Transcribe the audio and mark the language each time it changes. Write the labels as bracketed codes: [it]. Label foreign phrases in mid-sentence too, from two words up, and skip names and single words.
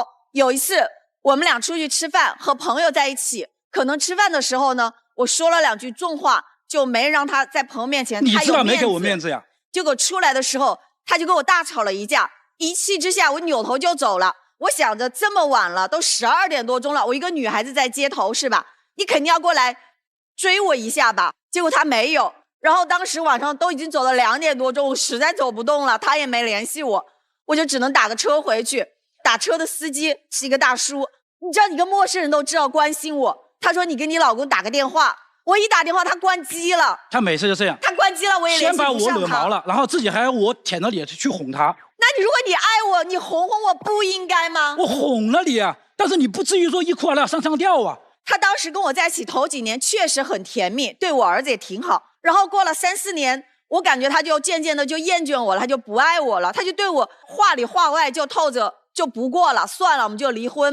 [zh] 有一次我們倆出去吃飯，和朋友在一起，可能吃飯的時候呢，我說了2句重話，就沒让他在朋友面前，你知道没給我面子呀？結果出來的時候，他就跟我大吵了一架，一氣之下我扭頭就走了。我想着這麼晚了，都12點多鐘了，我一個女孩子在街頭是吧？你肯定要過來追我一下吧？結果他沒有。然後當時晚上都已經走了2點多鐘，我實在走不動了，他也沒聯繫我，我就只能打個車回去。打車的司機是一個大叔，你知道，一個陌生人都知道關心我。他說你給你老公打個電話，我一打電話他關機了。他每次就這樣，他關機了我也聯繫不上他。先把我惹毛了，然後自己還要我舔着臉去哄他。那你如果你愛我，你哄哄我不應該嗎？我哄了你啊，但是你不至於說一哭二鬧三上吊啊。他當時跟我在一起頭幾年確實很甜蜜，對我兒子也挺好。然後過了3、4年，我感覺他就漸漸的就厭倦我了，他就不愛我了，他就對我話裡話外就透着就不過了，算了，我們就離婚。